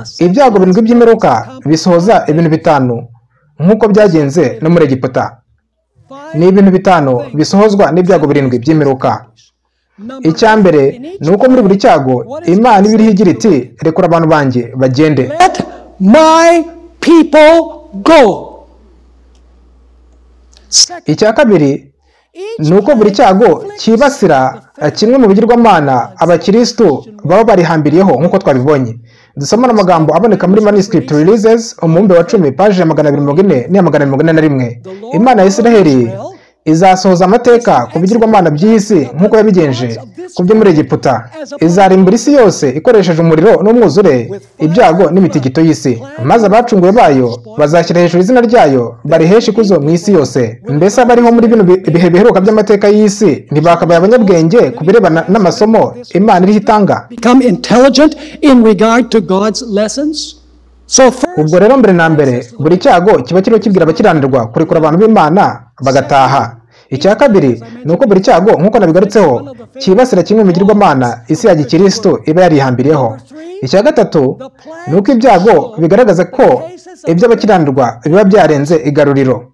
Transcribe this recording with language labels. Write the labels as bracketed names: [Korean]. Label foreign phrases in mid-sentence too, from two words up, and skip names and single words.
[Kinyarwanda] Ibyago 7 by'imperuka bisohoza ibintu 5 nk'uko byagenze no muri Egiputa. Ni ibintu 5 bisohozwa n'ibyago 7 by'imperuka. Icya mbere ni uko muri buri cyago Imana ibiriho igira iti rekura abantu banjye bagende. [English] Let my people go. [Kinyarwanda] Icya kabiri ni uko buri cyago cyibasira kimwe mu bigirwamana abakristo baba barihambiriyeho nk'uko twabibonye. Dusoma amagambo aboneka muri Manuscript Releases umubumbe wa 10 paje ya 240 n'iya 241. Imana ya Isiraeli izasohoza amateka ku bigirwamana by'isi nk'uko yabigenje ku byo muri Egiputa. Izarimbura isi yose ikoresheje umuriro n'umwuzure, ibyago n'imitigito y'isi, maze abacunguwe bayo bazashyira hejuru izina ryayo, bariheshe ikuzo mu isi yose. Mbese abariho muri bino bihe biheruka by'amateka y'isi ntibakabaye abanyabwenge ku birebana n'amasomo Imana iriho itanga? [English] Become intelligent in regard to God's lessons. [Kinyarwanda] Ubwo rero mbere na mbere buri cyago kiba kiriho kibwira abakiranirwa kurekura abantu b'Imana bagataha. Icya kabiri ni uko buri cyago nk'uko nabigarutseho kibasira kimwe mu bigirwamana isi ya gikristo iba yarihambiriyeho. Icya gatatu ni uko ibyago bigaragaza ko iby'abakiranirwa biba byarenze igaruriro.